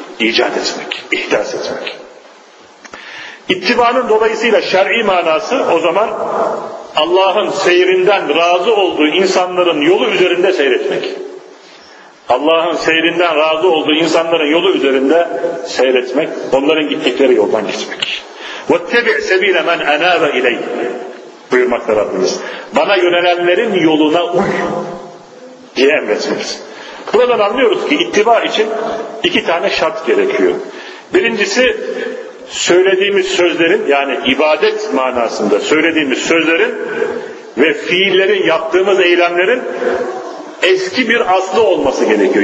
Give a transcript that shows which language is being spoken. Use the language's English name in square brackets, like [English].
[Turkish] İcat etmek, ihdas etmek. İttibanın dolayısıyla şer'i manası o zaman Allah'ın seyrinden razı olduğu insanların yolu üzerinde seyretmek. Allah'ın seyrinden razı olduğu insanların yolu üzerinde seyretmek, onların gittikleri yoldan gitmek. [Arabic] وَاتَّبِعْ سَب۪يلَ مَنْ اَنَابَ اِلَيْهِ [Turkish] buyurmakta Rabbimiz. Bana yönelenlerin yoluna uy diye emretmemiz. Buradan anlıyoruz ki ittiba için iki tane şart gerekiyor. Birincisi söylediğimiz sözlerin, yani ibadet manasında söylediğimiz sözlerin ve fiillerin, yaptığımız eylemlerin eski bir aslı olması gerekiyor.